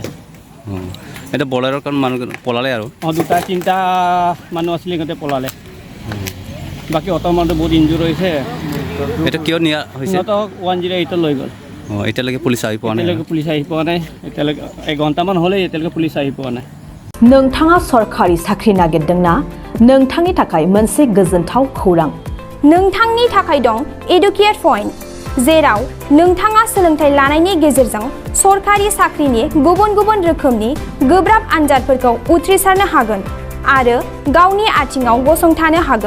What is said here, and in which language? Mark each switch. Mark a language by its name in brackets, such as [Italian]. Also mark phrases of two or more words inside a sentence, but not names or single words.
[Assamese] এতিয়া বলেৰৰ কাৰণ মানুহ পলালে আৰু দুটা তিনিটা মানুহ আছিলে, সিহঁতে পলালে। বাকী অটৰ মানুহটো বহুত ইনজুৰ হৈছে। এইটো কিয় নিয়া হৈছে? সিহঁতক 108 লৈ গ'ল। এতিয়ালৈকে পুলিচ আহি পোৱা নাই? এতিয়ালৈকে পুলিচ আহি পোৱা নাই। এতিয়ালৈকে এঘণ্টামান হ'লেই এতিয়ালৈকে পুলিচ আহি পোৱা নাই। [Bodo] नोंथाङा सरखारि साख्रि नागिरदोंना? नोंथांनि थाखाय मोनसे गोजोनथाव खौरां। नोंथांनि थाखाय दं एडुकेट पइन्ट, जेराव नोंथाङा सोलोंथाइ लानायनि गेजेरजों सरखारि साख्रिनि गुबुन गुबुन रोखोमनि गोब्राब आनजादफोरखौ उथ्रिसारनो हागोन आरो गावनि आथिङाव गसंथानो हागोन।